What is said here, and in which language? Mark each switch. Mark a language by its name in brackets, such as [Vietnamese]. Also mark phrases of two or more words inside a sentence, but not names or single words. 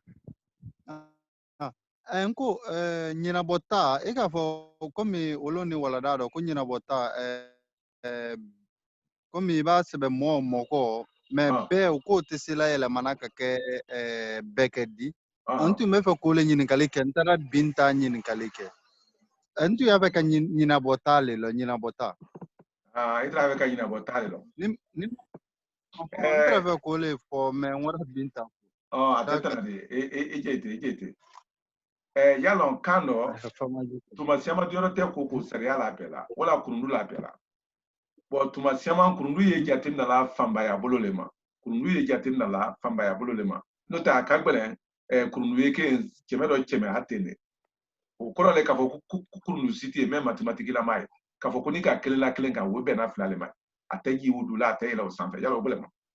[Bambara] nko ɲinabɔta e k'a fɔ komi olu ni walada dɔ ko ɲinabɔta komi i b'a sɛbɛn mɔgɔ mɛ bɛɛ u k'o tɛ se la yɛlɛmana ka kɛ bɛɛ kɛ di n tun bɛ fɛ k'o le ɲininkali kɛ n taara Binta ɲininkali kɛ n tun y'a fɛ ka ɲinabɔta le la ɲinabɔta i t'a fɛ ka ɲinabɔta le la n taara fɛ k'o le fɔ mɛ n wara Binta a tɛ tɛmɛ de i jɛ yalɔn kan dɔ tuma siama diyɔrɔ tɛ ko sariya la bɛɛ la wala kurundu la bɛɛ la bon tuma siama kurundu ye jate minɛ fanbaya bolo le ma kurundu ye jate minɛ fanbaya bolo le ma n'o tɛ a ka gɛlɛn kurundu ye kɛ cɛmɛ dɔ cɛmɛ a tɛ ne o kɔrɔ le k'a fɔ ko kurundu si tɛ yen mɛ matematikila ma ye k'a fɔ ko ni ka kelen la kelen kan o bɛnna fila le ma a tɛ ji o dula a tɛ yɛlɛ o sanfɛ yala o bɛlɛ ma